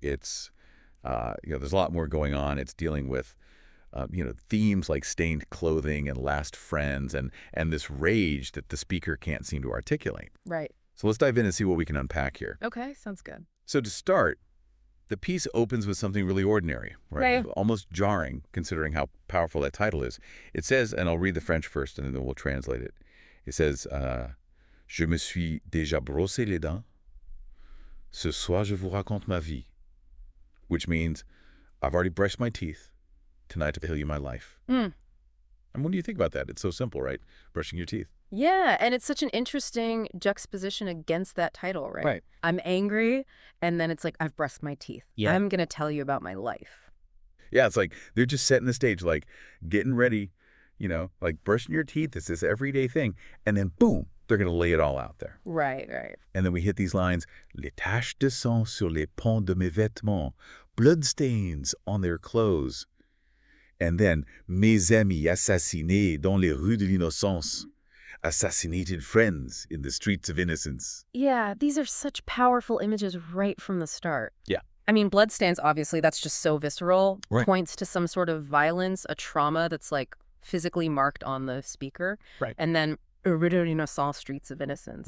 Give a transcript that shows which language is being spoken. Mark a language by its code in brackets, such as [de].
[en] It's, there's a lot more going on. It's dealing with themes like stained clothing and last friends and this rage that the speaker can't seem to articulate. Right. So let's dive in and see what we can unpack here. Okay, sounds good. So to start, the piece opens with something really ordinary, right? Right. Almost jarring, considering how powerful that title is. It says, and I'll read the French first and then we'll translate it. It says, [fr] Je me suis déjà brossé les dents. Ce soir, je vous raconte ma vie. [en] Which means, I've already brushed my teeth. Tonight, to tell you my life. And what do you think about that? It's so simple, right? Brushing your teeth. Yeah, and it's such an interesting juxtaposition against that title, right? Right. I'm angry, and then it's like, I've brushed my teeth. Yeah. I'm going to tell you about my life. Yeah, it's like they're just setting the stage, like getting ready, like brushing your teeth. It's this everyday thing. And then, boom, they're going to lay it all out there. Right, right. And then we hit these lines, [fr] Les taches de sang sur les pans de mes vêtements, [en] bloodstains on their clothes. And then, [fr] mes amis assassinés dans les rues de l'innocence. [en] Assassinated friends in the streets of innocence. Yeah, these are such powerful images right from the start. Yeah. I mean, bloodstains, obviously, that's just so visceral. Right. Points to some sort of violence, a trauma that's like physically marked on the speaker. Right. And then, [fr] rue de l'innocence, [en] streets of innocence.